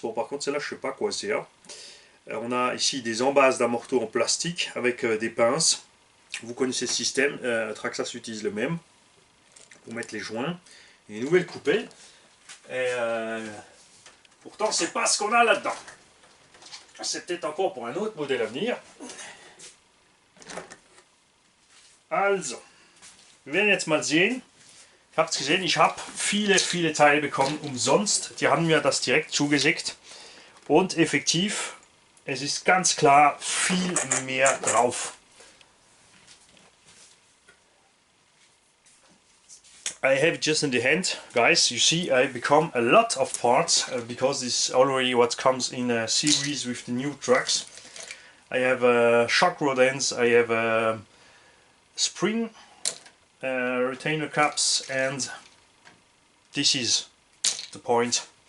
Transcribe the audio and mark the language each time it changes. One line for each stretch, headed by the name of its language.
French: Bon, par contre, celle-là, je ne sais pas quoi c'est. On a ici des embases d'amorto en plastique avec des pinces. Vous connaissez ce système. Traxxas utilise le même pour mettre les joints. Et une nouvelle coupelle. Et pourtant, c'est pas ce qu'on a là-dedans. C'est peut-être encore pour un autre modèle à venir.
German: Also, wir werden jetzt mal sehen. Ihr habt es gesehen, ich habe viele Teile bekommen umsonst. Die haben mir das direkt zugeschickt. Und effektiv, es ist ganz klar viel mehr drauf.
English: I have it just in the hand, guys. You see, I become a lot of parts because this is already what comes in a series with the new trucks. I have shock rod ends, I have spring retainer caps, and this is the point.